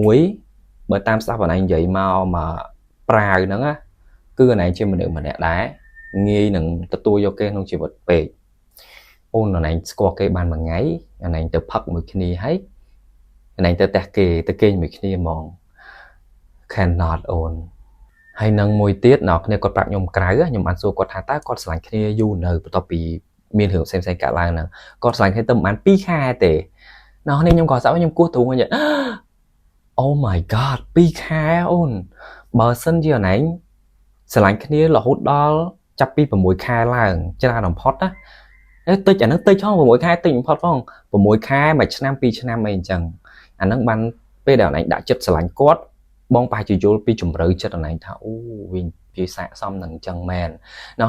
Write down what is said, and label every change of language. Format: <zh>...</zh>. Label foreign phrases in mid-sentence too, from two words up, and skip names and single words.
<km>1 បើតាមស្ដាប់បងឯងនិយាយមកប្រាវហ្នឹងណាគឺបងឯងជាមនុស្សម្នាក់ដែរងាយនឹងទទួលយកគេក្នុងជីវិតពេកអូនបងឯងស្គាល់គេបានមួយថ្ងៃបងឯងទៅផឹកមួយគ្នាហើយបងឯងទៅផ្ទះគេទៅគេងមួយគ្នាហ្មង cannot អូនហើយនឹងមួយទៀតអ្នកគ្នាគាត់ប្រាប់ខ្ញុំក្រៅខ្ញុំបានសួរគាត់ថាតើគាត់ស្រឡាញ់គ្នាយូរនៅបន្ទាប់ពីមានរឿងផ្សេងៗកើតឡើងហ្នឹងគាត់ស្រឡាញ់គ្នាទៅប្រហែល2ខែទេអ្នកនេះខ្ញុំក៏ស្ដាប់ខ្ញុំគោះទ្រូងហ្នឹង</km> <en>Oh my god</en> <km>2ខែ អូនបើសិនជាអនឯងស្រឡាញ់គ្នារហូតដល់ចាប់ពី6ខែឡើងច្រើនបំផុតណាតិចអាហ្នឹងតិចផង6ខែតិចបំផុតផង6ខែមួយឆ្នាំ2ឆ្នាំអីអញ្ចឹង អាហ្នឹងបានពេលដែលអនឯងដាក់ចិត្តស្រឡាញ់គាត់បងប្រហែលជាយល់ពីជំរឿចិត្តអនឯងថាអូវាស័ក្តិសមនឹងអញ្ចឹងមែនអ្នក</km>